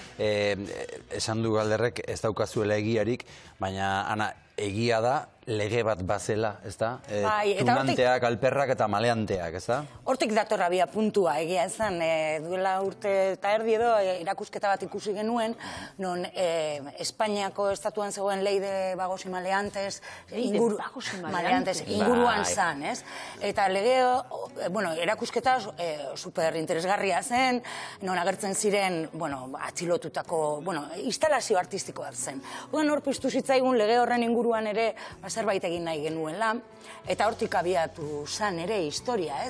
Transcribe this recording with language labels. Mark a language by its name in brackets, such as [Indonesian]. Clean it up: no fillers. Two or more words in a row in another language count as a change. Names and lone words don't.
[Basque] Esan du Galderrek ez daukazuela egiarik, baina Ana, egia da lege bat bazela, ez da? Tunanteak, alperrak eta maleanteak, ez da? Hortik datorra bia puntua, egia esan, duela urte eta erdi edo erakusketa bat ikusi genuen, non Espainiako estatuan zegoen lei de vagos y maleantes, inguruan zan, ez? Eta lege, erakusketa super interesgarria zen, non agertzen ziren, atxilotutako, instalazio artistikoak zen. Hor piztu zitzaigun lege horren inguruan ere, zerbait egin nahi genuela, eta hortik abiatu zan ere historia, ez?